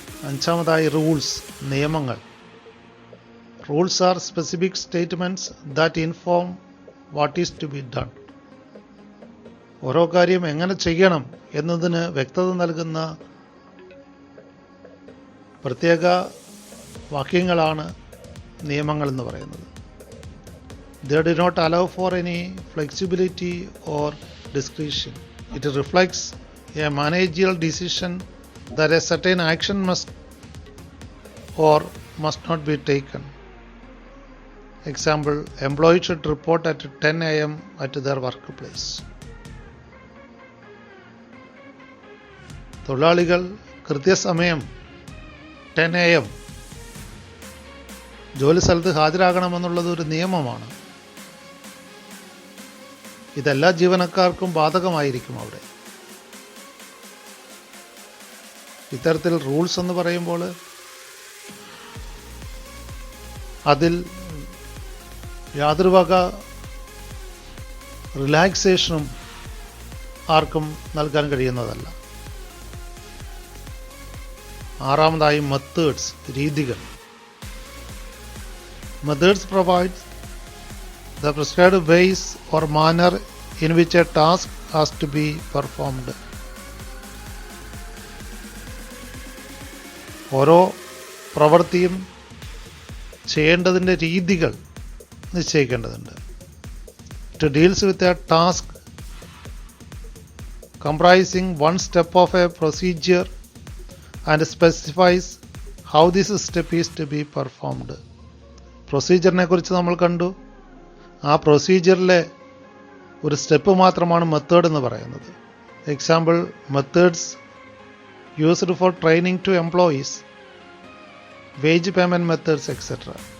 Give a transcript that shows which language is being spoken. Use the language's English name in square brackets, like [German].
[Malayalam] അഞ്ചാമതായി റൂൾസ്, നിയമങ്ങൾ. [English] Rules are specific statements that inform what is to be done. [Malayalam] ഓരോ കാര്യം എങ്ങനെ ചെയ്യണം എന്നതിന് വ്യക്തത നൽകുന്ന പ്രത്യേക വാക്യങ്ങളാണ് നിയമങ്ങൾ എന്ന് പറയുന്നത്. [English] They do not allow for any flexibility or discretion. It reflects a managerial decision that a certain action must or must not be taken. Example, employees should report at 10 a.m. at their workplace. [Malayalam] തൊഴിലാളികൾ കൃത്യസമയം 10 a.m. ജോലി സ്ഥലത്ത് ഹാജരാകണമെന്നുള്ളത് ഒരു നിയമമാണ്. ഇതെല്ലാ ജീവനക്കാർക്കും ബാധകമായിരിക്കും അവിടെ. ഇത്തരത്തിൽ rules എന്ന് പറയുമ്പോൾ അതിൽ യാതൊരു വക റിലാക്സേഷനും ആർക്കും നൽകാൻ കഴിയുന്നതല്ല. ആറാമതായി മെത്തേഡ്സ്, രീതികൾ. [English] Methods provides the prescribed ways or manner in which a task has to be performed. [Malayalam] ഓരോ പ്രവൃത്തിയും ചെയ്യേണ്ടതിൻ്റെ രീതികൾ നിശ്ചയിക്കേണ്ടതുണ്ട്. [English] It deals with a task comprising one step of a procedure and specifies how this step is to be performed. [Malayalam] പ്രൊസീജിയറിനെ കുറിച്ച് നമ്മൾ കണ്ടു. ആ പ്രൊസീജിയറിലെ ഒരു step മാത്രമാണ് method എന്ന് പറയുന്നത്. [English] Example, methods used for training to employees, wage payment methods etcetera.